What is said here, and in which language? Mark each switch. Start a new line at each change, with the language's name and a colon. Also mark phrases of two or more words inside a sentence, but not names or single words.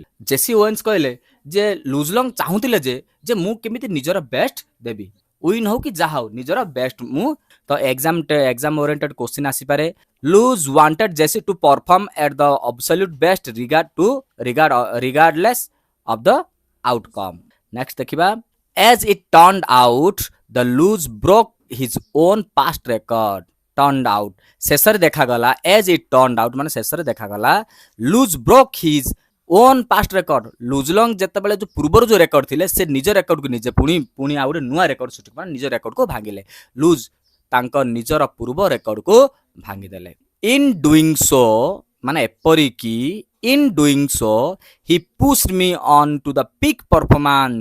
Odia: ଜେସି ଓୱେନ୍ସ କହିଲେ ଯେ ଲୁଜଲଙ୍ଗ ଚାହୁଁଥିଲେ ଯେ ମୁଁ କେମିତି ନିଜର ବେଷ୍ଟ ଦେବି, ୱିନ୍ ହଉ କି ଯାହା ହଉ ନିଜର ବେଷ୍ଟ ମୁଁ।
English: ତ exam oriented question ଆସିପାରେ। Luz wanted Jesse to perform at the absolute best regardless of the outcome.
Odia: ନେକ୍ସଟ ଦେଖିବା,
English: as it turned out the lose broke his own past record. turned out
Odia: ଶେଷରେ ଦେଖାଗଲା,
English: as it turned out
Odia: ମାନେ ଶେଷରେ ଦେଖାଗଲା,
English: lose broke his own past record.
Odia: ଲୁଜଲଙ୍ଗ ଯେତେବେଳେ ଯୋଉ ପୂର୍ବରୁ ଯୋଉ ରେକର୍ଡ ଥିଲେ ସେ ନିଜ ରେକର୍ଡକୁ ନିଜେ ପୁଣି ଆଉ ଗୋଟେ ନୂଆ ରେକର୍ଡ ସୃଷ୍ଟି ମାନେ ନିଜ ରେକର୍ଡକୁ ଭାଙ୍ଗିଲେ। ଲୁଜ୍ ତାଙ୍କ ନିଜର ପୂର୍ବ ରେକର୍ଡକୁ ଭାଙ୍ଗିଦେଲେ।
English: in doing so
Odia: ମାନେ ଏପରିକି
English: in doing so he pushed me on to the peak performance.